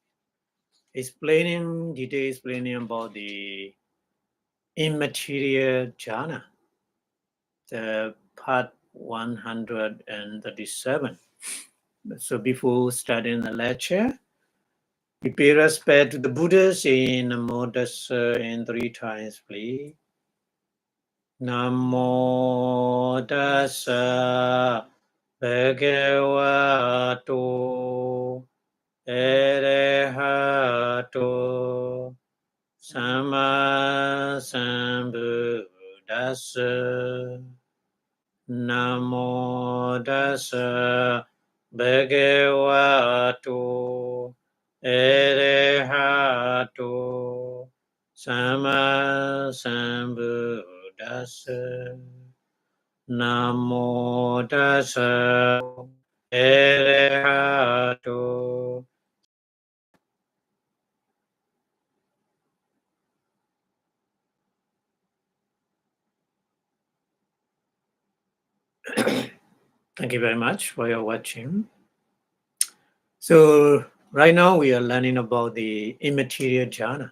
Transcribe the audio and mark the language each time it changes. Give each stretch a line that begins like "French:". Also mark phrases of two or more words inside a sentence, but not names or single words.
English: Explaining about the immaterial jhana, the part 137. So before starting the lecture, we pay respect to the Buddhas in
Pali: Namo Tassa
English: in 3 times, please.
Pali: Namo Tassa Bhagavato Arahato Samma Sambuddhassa. Namo Tassa Bhagavato Arahato Samma Sambuddhassa. Namo Tassa Arahato.
English: Thank you very much for your watching. So right now we are learning about the immaterial jhana.